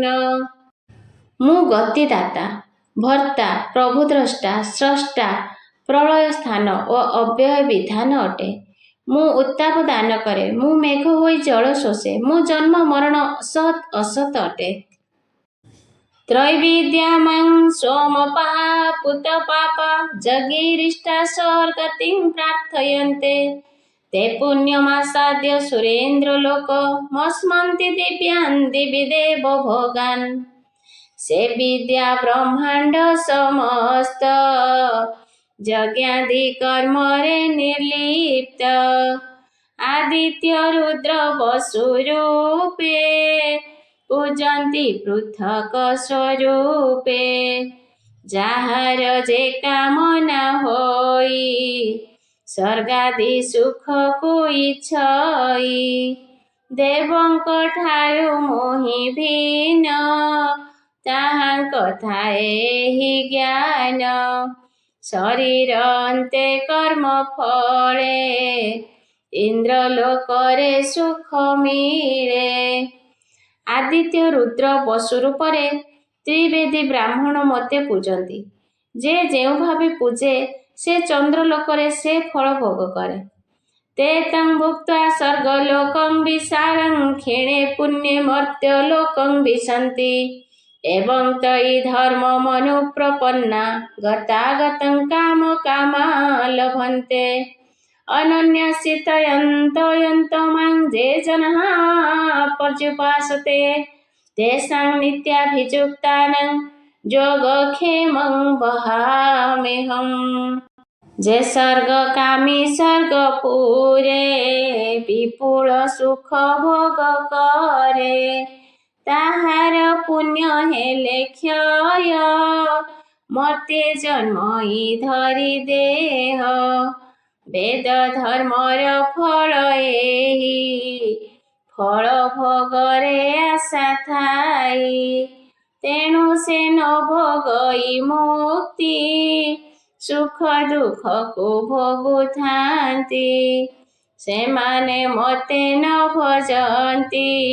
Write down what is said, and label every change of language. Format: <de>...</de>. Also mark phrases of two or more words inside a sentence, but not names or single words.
<or>ମୁଁ ଗତିଦାତା, ଭର୍ତ୍ତା, ପ୍ରଭୁଦ୍ରଷ୍ଟା, ସ୍ରଷ୍ଟା, ପ୍ରଳୟ ସ୍ଥାନ ଓ ଅବ୍ୟୟ ବିଧାନ ଅଟେ। ମୁଁ ଉତ୍ତାପ ଦାନ କରେ, ମୁଁ ମେଘ ହୋଇ ଜଳ ଶୋଷେ। ମୁଁ ଜନ୍ମ ମରଣ ସତ୍ ଅସତ୍ ଅଟେ।</or> <sa>ତ୍ରୈବିଦ୍ୟା ମାଂ ସୋମପାପୁତପାପା, ଯଜ୍ଞୈରିଷ୍ଟା ସ୍ୱର୍ଗତିଂ ପ୍ରାର୍ଥୟନ୍ତେ। ते पुण्यमासाद्य सुरेन्द्रलोक, मस्मन्ति दिव्यान् दिवि देव भोगान्।</sa> <or>ସେ ବିଦ୍ୟା ବ୍ରହ୍ମାଣ୍ଡ ସମସ୍ତ, ଯଜ୍ଞାଦି କର୍ମରେ ନିର୍ଲିପ୍ତ। ଆଦିତ୍ୟ ରୁଦ୍ର ବସୁରୂପେ, ପୂଜନ୍ତି ପୃଥକ ସ୍ୱରୂପେ। ଯାହାର ଯେ କାମନା ହୋଇ, ସ୍ୱର୍ଗାଦି ସୁଖକୁ ଇଚ୍ଛଇ। ଦେବଙ୍କ ଠାରୁ ମୋହି ଭିନ୍ନ, ତାହାଙ୍କ ଥାଏ ଏହି ଜ୍ଞାନ। ଶରୀର ଅନ୍ତେ କର୍ମ ଫଳେ, ଇନ୍ଦ୍ରଲୋକରେ ସୁଖ ମିଳେ। ଆଦିତ୍ୟ ରୁଦ୍ର ବସୁ ରୂପରେ ତ୍ରିବେଦୀ ବ୍ରାହ୍ମଣ ମୋତେ ପୂଜନ୍ତି। ଯେ ଯେଉଁ ଭାବେ ପୂଜେ ସେ ଚନ୍ଦ୍ରଲୋକରେ ସେ ଫଳ ଭୋଗ କରେ।</or> <sa>ते तं भुक्त्वा स्वर्गलोकं विशालं क्षीणे पुण्ये मर्त्यलोकं विशन्ति एवं तयि धर्ममनुप्रपन्ना गतागतं कामकामा लभन्ते अनन्यश्चितयन्तो मां ये जनाः पर्युपासते तेषां नित्याभियुक्तानां योगक्षेमं वहाम्यहम्।</sa> <or>ଯେ ସ୍ୱର୍ଗ କାମୀ ସ୍ୱର୍ଗପୁରେ ବିପୁଳ ସୁଖ ଭୋଗ କରେ ତାହାର ପୁଣ୍ୟ ହେଲେ କ୍ଷୟ ମର୍ତ୍ତ୍ୟେ ଜନ୍ମ ଧରି ଦେହ ବେଦ ଧର୍ମର ଫଳ ଏହି ଫଳ ଭୋଗରେ ଆଶା ଥାଇ ତେଣୁ ସେ ନ ଭୋଗଇ ମୁକ୍ତି ସୁଖ ଦୁଖ କୋ ଭୋଗୁଥାନ୍ତି ସେମାନେ ମତେ ନ ଭଜନ୍ତି</or>